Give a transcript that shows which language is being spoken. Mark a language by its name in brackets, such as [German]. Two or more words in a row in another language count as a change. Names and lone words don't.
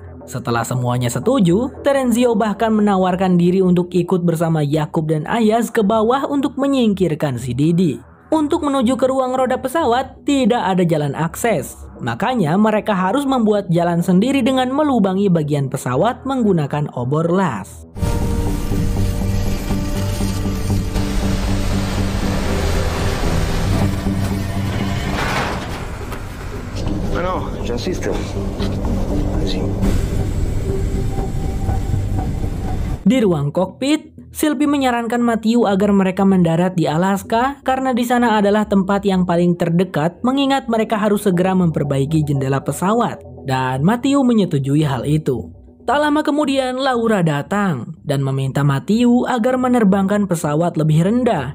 [Indonesian] Setelah semuanya setuju, Terenzio bahkan menawarkan diri untuk ikut bersama Yakub dan Ayaz ke bawah untuk menyingkirkan si Didi. Untuk menuju ke ruang roda pesawat, tidak ada jalan akses. Makanya mereka harus membuat jalan sendiri dengan melubangi bagian pesawat menggunakan obor las. [French] Non, j'insiste. Vas-y. [Indonesian] Di ruang kokpit, Sylvie menyarankan Matthew agar mereka mendarat di Alaska karena di sana adalah tempat yang paling terdekat mengingat mereka harus segera memperbaiki jendela pesawat. Dan Matthew menyetujui hal itu. Tak lama kemudian Laura datang dan meminta Matthew agar menerbangkan pesawat lebih rendah.